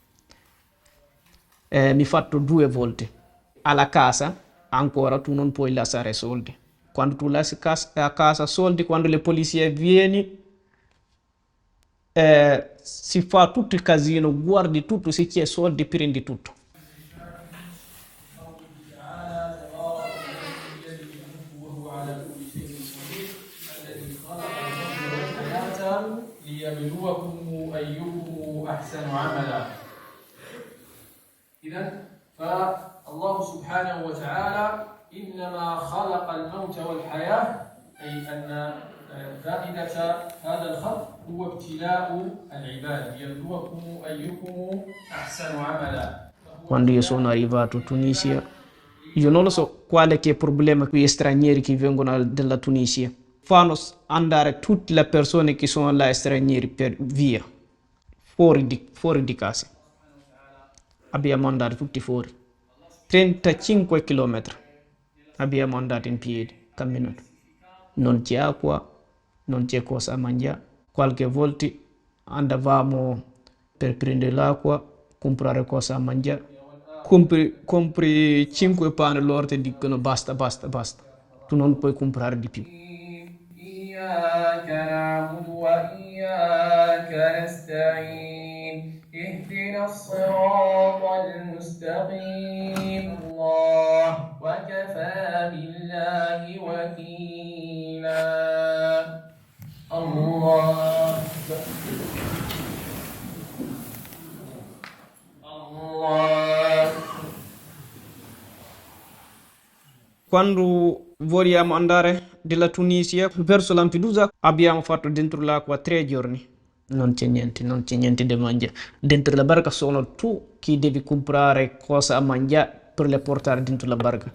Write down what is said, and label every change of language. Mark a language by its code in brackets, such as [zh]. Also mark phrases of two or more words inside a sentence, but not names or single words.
[it] Mi fatto 2 volte. Alla casa ancora tu non puoi lasciare soldi. Quando tu lasci a casa soldi, quando le polizie viene, si fa tutto il casino, guardi tutto, se c'è soldi prendi tutto. [ar] ليبلوكم أيكم أحسن عملا. إذن فالله سبحانه وتعالى إنما خلق الموت والحياة، أي أن فائدة هذا الخلق هو ابتلاء العباد ليبلوكم أيكم أحسن عملا. [it] Quando io sono arrivato in Tunisia, io non lo so quale che è il problema con gli stranieri che vengono dalla Tunisia. Fanno andare tutte le persone che sono là stranieri per via, fuori di casa. Abbiamo andato tutti fuori. 35 chilometri abbiamo andato in piedi, camminato. Non c'è acqua, non c'è cosa mangiare. Qualche volta andavamo per prendere l'acqua, comprare cosa a mangiare. Compri 5 pane, loro ti dicono basta. Tu non puoi comprare di più. [ar] إياك نعبد وإياك نستعين اهدنا الصراط المستقيم الله وكفى بالله وكيلا الله الله. [it] Quando vogliamo andare dalla Tunisia verso Lampedusa abbiamo fatto dentro l'acqua 3 giorni. Non c'è niente da mangiare. Dentro la barca sono tu che devi comprare cosa a mangiare per le portare dentro la barca.